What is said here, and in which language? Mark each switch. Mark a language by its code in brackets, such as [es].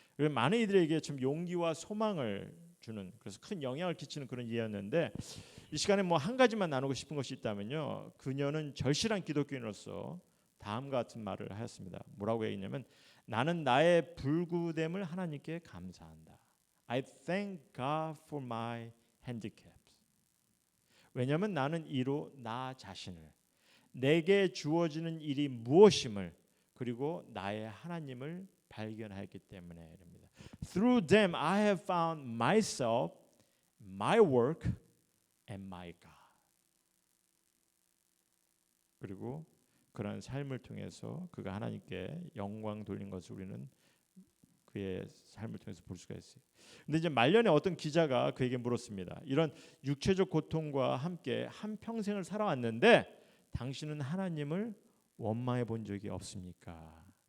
[ko] 많은 이들에게 좀 용기와 소망을 주는, 그래서 큰 영향을 끼치는 그런 이였는데, 이 시간에 뭐 한 가지만 나누고 싶은 것이 있다면요, 그녀는 절실한 기독교인으로서 다음과 같은 말을 하였습니다. 뭐라고 얘기했냐면, 나는 나의 불구됨을 하나님께 감사한다. [en] I thank God for my handicaps. [ko] 왜냐하면 나는 이로 나 자신을, 내게 주어지는 일이 무엇임을, 그리고 나의 하나님을 발견하였기 때문에 이랍니다. [en] Through them I have found myself, my work, and my God. [ko] 그리고 그러한 삶을 통해서 그가 하나님께 영광 돌린 것을 우리는 그의 삶을 통해서 볼 수가 있어요. 근데 이제 말년에 어떤 기자가 그에게 물었습니다. 이런 육체적 고통과 함께 한 평생을 살아왔는데 당신은 하나님을 원망해 본 적이 없습니까?